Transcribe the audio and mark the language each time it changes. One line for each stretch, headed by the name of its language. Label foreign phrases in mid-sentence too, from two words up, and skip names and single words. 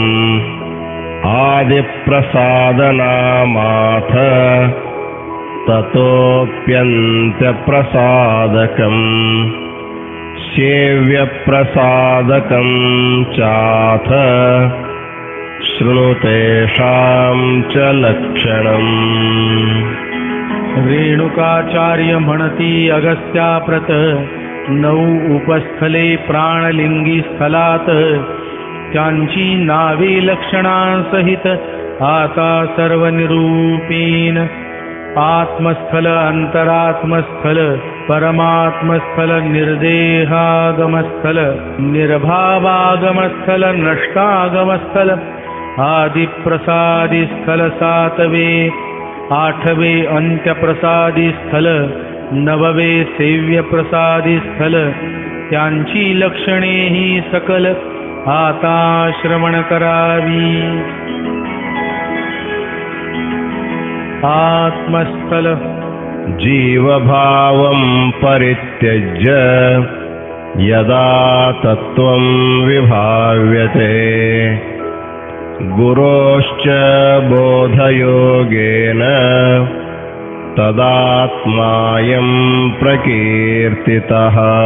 Sanskrit: आदिप्रसादनामाथ ततोऽप्यन्त्यप्रसादकम्। सेव्यप्रसादकं चाथ शृणु तेषां च लक्षणम्।
Marathi: रेणुकाचार्य म्हणती अगस्त्याप्रत नऊ उपस्थले प्राणलिंगी स्थलात। त्यांची नावे लक्षणांसहित आता सर्व निरूपीन। आत्मस्थल अंतरात्मस्थल परमात्मस्थल निर्देहागमस्थल निर्भावागमस्थल नष्टागमस्थल। आदिप्रसादी स्थल सातवे। आठवे अंत्यप्रसादी स्थल। नववे सेव्यप्रसादी स्थल। त्यांची लक्षणे ही सकल आता श्रवण करावी। आत्मस्थल
Sanskrit: जीवभावं परित्यज्य यदा तत्त्वं विभाव्यते। गुरोश्च बोधयोगेन तदात्मायं प्रकीर्तितः।